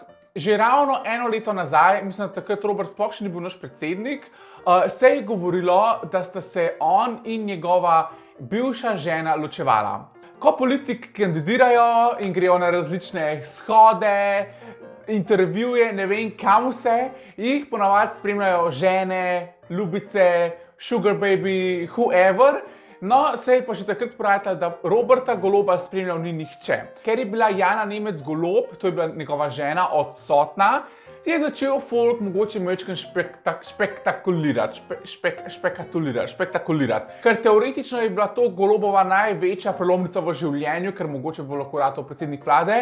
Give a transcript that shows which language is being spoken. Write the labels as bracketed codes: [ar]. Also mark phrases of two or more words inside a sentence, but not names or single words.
[sl] Že ravno 1 leto nazaj, mislim, da takrat Robert sploh še ni bil naš predsednik, se je govorilo, da sta se on in njegova bivša žena ločevala. Ko politiki kandidirajo in grejo na različne shode, intervjuje, ne vem kam vse, jih ponavadi spremljajo žene, ljubice, [en] sugar baby, whoever. [sl] No, se je pa še takrat pojavilo, da Roberta Goloba spremljal ni nihče. Ker je bila Jana Nemec Golob, to je bila njegova žena, odsotna, je začel folk mogoče majčkeno špektakulirati. Ker teoretično je bila to Golobova največja prelomnica v življenju, ker mogoče bo lahko ratal predsednik vlade.